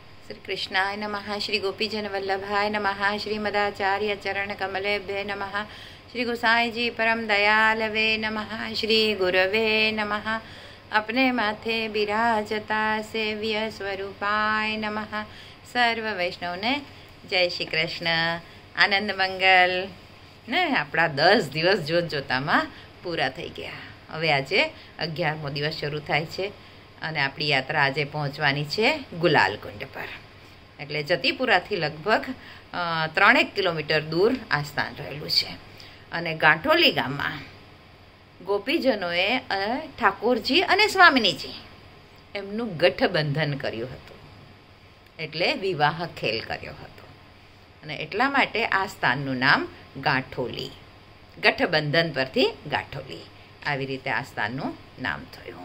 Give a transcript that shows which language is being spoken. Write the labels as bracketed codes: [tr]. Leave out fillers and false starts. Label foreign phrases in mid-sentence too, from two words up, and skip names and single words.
[sa] श्री कृष्णाय नमः। श्री गोपीजन वल्लभाय नमः। श्री मदाचार्य चरण कमलेभ्ये नमः। श्री गोसाई जी परम दयालवे नमः। श्री गुरवे नमः। अपने माथे बिराजता सेव्य स्वरूपाय नमः। [gu] સર્વ વૈષ્ણવ ને જય શ્રી કૃષ્ણ। આનંદ મંગલ ને આપડા 10 દિવસ જોત જોતામાં પૂરા થઈ ગયા। હવે આજે 11મો દિવસ શરૂ થાય છે અને આપણી યાત્રા આજે પહોંચવાની છે ગુલાલ કુંડ પર। એટલે જતીપુરાથી લગભગ 3 કિલોમીટર દૂર આ સ્થાન રહેલું છે। અને ગાંઠોલી ગામમાં ગોપીજનોએ ઠાકોરજી અને સ્વામિનીજી એમનું ગઠબંધન કર્યું હતું, એટલે વિવાહ ખેલ કર્યો હતો અને એટલા માટે આ સ્થાનનું નામ ગાંઠોલી, ગઠબંધન પરથી ગાંઠોલી આવી રીતે આ સ્થાનનું નામ થયું।